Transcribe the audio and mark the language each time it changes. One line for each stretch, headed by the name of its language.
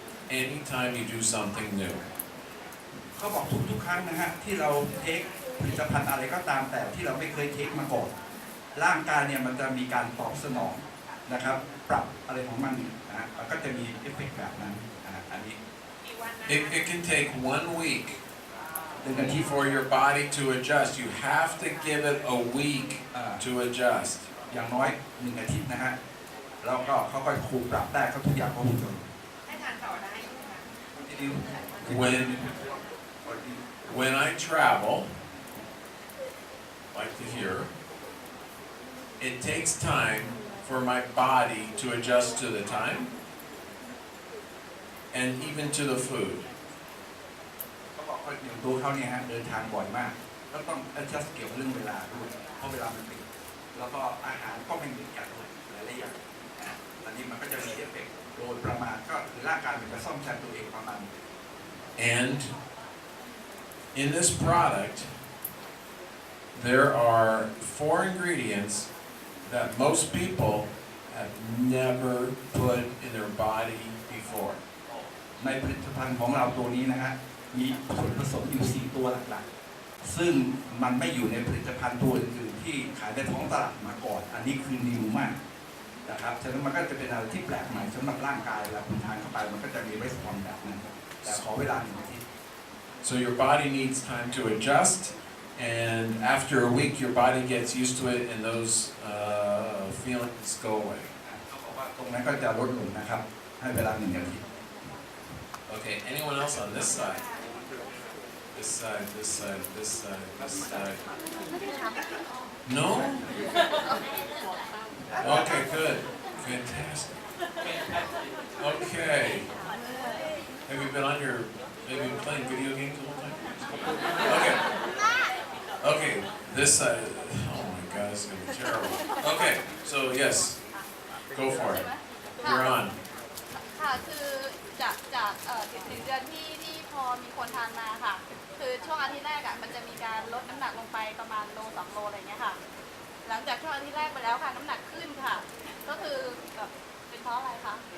English: Anytime you do something new.
Thai: เขาบอกทุกครั้งนะฮะที่เราเทคผลิตภัณฑ์อะไรก็ตามแต่ที่เราไม่เคยเทคมาก่อนร่างกายเนี่ยมันจะมีการตอบสนองนะครับปรับอะไรของมันนะฮะก็จะมีเอฟเฟกต์แบบนั้นอันนี้
English: It can take 1 week for your body to adjust. You have to give it a week to adjust.
Thai: อย่างน้อย1 อาทิตย์นะฮะแล้วก็เขาก็คูปรับได้เขาทุกอย่างก็หุ่นยนต์ ให้ทานต่อได้ใช่ไหมคะ
English: When I travel, like to here, it takes time for my body to adjust to the time and even to the food.
Thai: เขาบอกว่าอย่างตัวเขาเนี่ยฮะเดินทางบ่อยมากแล้วต้อง adjust เกี่ยวกับเรื่องเวลาด้วยเพราะเวลามันติดแล้วก็อาหารก็ไม่เหมือนกันด้วยหลายๆอย่างอันนี้มันก็จะมีเอฟเฟกต์โดยประมาณก็คือร่างกายมันจะซ่อมแซมตัวเองประมาณ
English: And in this product, there are 4 ingredients that most people have never put in their body before.
Thai: ในผลิตภัณฑ์ของเราตัวนี้นะฮะมีส่วนผสมอยู่4 ตัวหลักๆซึ่งมันไม่อยู่ในผลิตภัณฑ์ตัวอื่นๆที่ขายในท้องตลาดมาก่อนอันนี้คือนิวมากนะครับฉะนั้นมันก็จะเป็นอะไรที่แปลกใหม่สำหรับร่างกายเวลาคุณทานเข้าไปมันก็จะมีรีสปอนส์แบบนั้นแต่ขอเวลา1 อาทิตย์
English: So your body needs time to adjust, and after a week, your body gets used to it, and those feelings go away.
Thai: เขาบอกว่าตรงนั้นก็จะลดลงนะครับให้เวลา1 อาทิตย์
English: Okay, anyone else on this side? This side, this side, this side, this side. No? Okay, good. Fantastic. Okay. Have you been on your, maybe playing video games the whole time? Okay. Okay, this side, oh my God, this is going to be terrible. Okay, so yes, go for it. You're on.
Thai: ค่ะคือจาก1 เดือนที่พอมีคนทานมาค่ะคือช่วงอาทิตย์แรกมันจะมีการลดน้ำหนักลงไปประมาณ1 โล 2 โลอะไรเงี้ยค่ะหลังจากช่วงอาทิตย์แรกไปแล้วค่ะน้ำหนักขึ้นค่ะก็คือแบบเป็นเพราะอะไรคะ